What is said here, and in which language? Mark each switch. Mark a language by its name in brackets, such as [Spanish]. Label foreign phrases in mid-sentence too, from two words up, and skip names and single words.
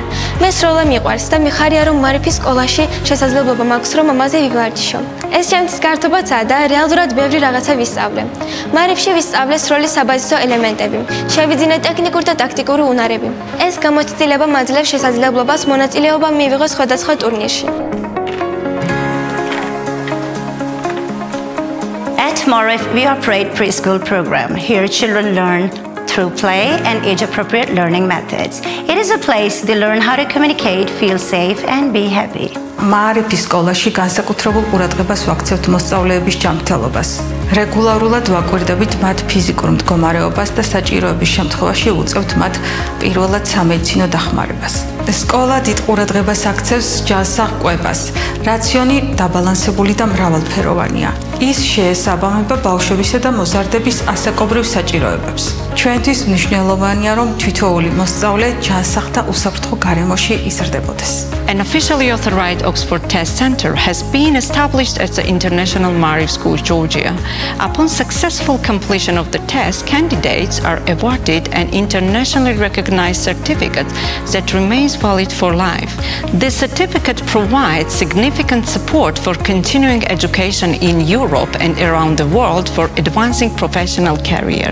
[Georgian] მე სროლა მიყვარს და მიხარია, რომ მარიფის სკოლაში შესაძლებლობა მაქვს, რომ ამაზე ვივარჯიშო. ეს ჩემთვის გართობაცაა და რეალურად ბევრი რაღაცა ვისწავლე. მარიფში ვისწავლე სროლის საბაზისო ელემენტები, შევიძინე ტექნიკური და ტაქტიკური უნარები. ეს გამოცდილება მაძლევს შესაძლებლობას მონაწილეობა მივიღო სხვადასხვა ტურნირში. [English] At Marif, we operate preschool program. Here children learn through play and age-appropriate learning methods. It is a place they learn how to communicate, feel safe, and be happy. [Georgian] მარიფის სკოლაში განსაკუთრებულ ყურადღებას ვაქცევთ მოსწავლეების ჯანმრთელობას. რეგულარულად ვაკვირდებით მათ ფიზიკურ მდგომარეობას და საჭიროების შემთხვევაში უწევთ მათ პირველად სამედიცინო დახმარებას. სკოლა დიდ ყურადღებას აქცევს ჯანსაღკვებას. რაციონი დაბალანსებული და მრავალფეროვანია. ის შეესაბამება ბავშვებისა და მოზარდების ასაკობრივ საჭიროებებს. ჩვენთვის მნიშვნელოვანია, რომ თითოეული მოსწავლე ჯანსაღ და უსაფრთხო გარემოში იზრდებოდეს. [English] An officially authorized Oxford Test Center has been established at the International Marif School, Georgia. Upon successful completion of the test, candidates are awarded an internationally recognized certificate that remains valid for life. This certificate provides significant support for continuing education in Europe and around the world for advancing professional career.